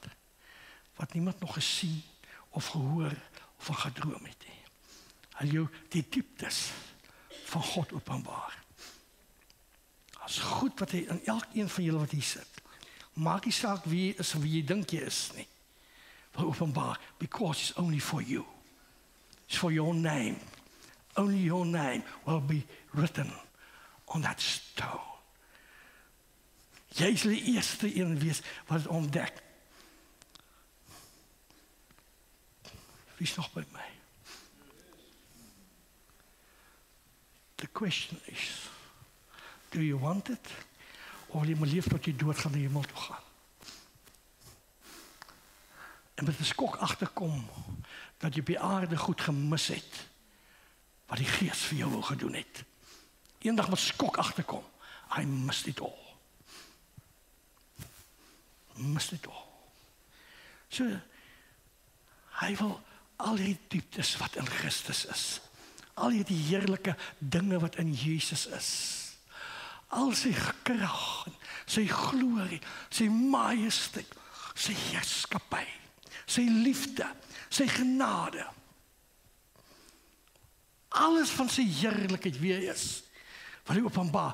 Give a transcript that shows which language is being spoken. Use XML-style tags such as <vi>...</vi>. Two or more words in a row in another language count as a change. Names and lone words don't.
<af>Wat niemand nog gesien of gehoor of van gedroom het nie. Hy jou die dieptes van God openbaar. Dat is goed wat hy in elkeen van julle wat hier sit. Maak nie saak wie jy is of wie jy dink jy is nie. Wil openbaar,</af> <en>because it's only for you. It's for your name. Only your name will be written on that stone.</en> <af>Jy sal die eerste een wees wat het ontdek. Wie is nog by my?</af> <en>The question is, do you want it?</en> <af>Of wil jy maar leef tot jy dood gaan na hemel toe gaan? En met 'n skok agterkom, dat jy op die aarde goed gemis het, wat die Gees vir jou wil gedoen het. Eendag met skok agterkom,</af> <en>I missed it all. Missed it all.</en> <af>So, hy wil al die dieptes wat in Christus is, al die heerlijke dinge wat in Jezus is, al sy krag, sy glorie, sy majesteit, sy heerskappy, sy liefde, sy genade, alles van sy heerlikheid wie hy is, wat hy openbaar.</af>